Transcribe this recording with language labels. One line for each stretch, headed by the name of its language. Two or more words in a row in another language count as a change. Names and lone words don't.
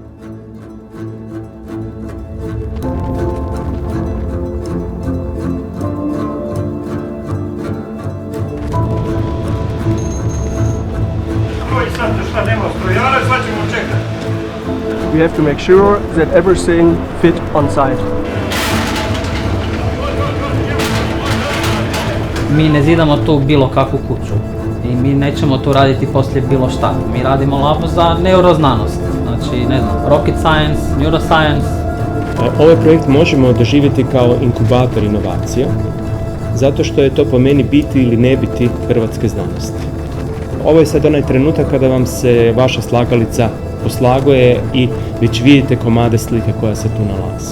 Croatian: Koji sad šta nema strojara, sad ćemo čekati.
English: We have to make sure that everything fit on site.
Croatian: Mi ne zidamo tu bilo kakvu kuću i mi nećemo tu raditi poslije bilo šta. Mi radimo labu za neuroznanost, znači ne znam,
English: rocket science, neuroscience.
Croatian: Ovaj projekt možemo doživjeti kao inkubator inovacija, zato što je to po meni biti ili ne biti hrvatske znanosti. Ovo je sad onaj trenutak kada vam se vaša slagalica poslaguje i već vidite komade slike koja se tu nalazi.